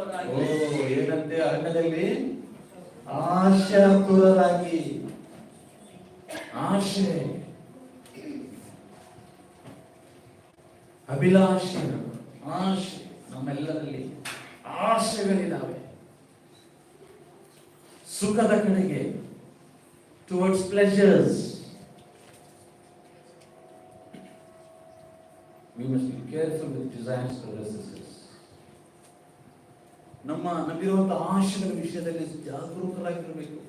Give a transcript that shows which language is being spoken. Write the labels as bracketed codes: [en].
[kn] ಓ ಏನಂತೆ, ಅರಣ್ಯದಲ್ಲಿ ಆಶಾತುರರಾಗಿ, ಆಶೆ, ಅಭಿಲಾಷೆ, ಆಶೆ, ನಮ್ಮೆಲ್ಲರಲ್ಲಿ ಆಶೆಗಳಿದ್ದಾವೆ ಸುಖದ ಕಡೆಗೆ, [en] Towards pleasures. We must be careful with desires to resist. [kn] ನಮ್ಮಿರುವಂತಹ ಆಶೆಗಳ ವಿಷಯದಲ್ಲಿ ಜಾಗರೂಕರಾಗಿರಬೇಕು.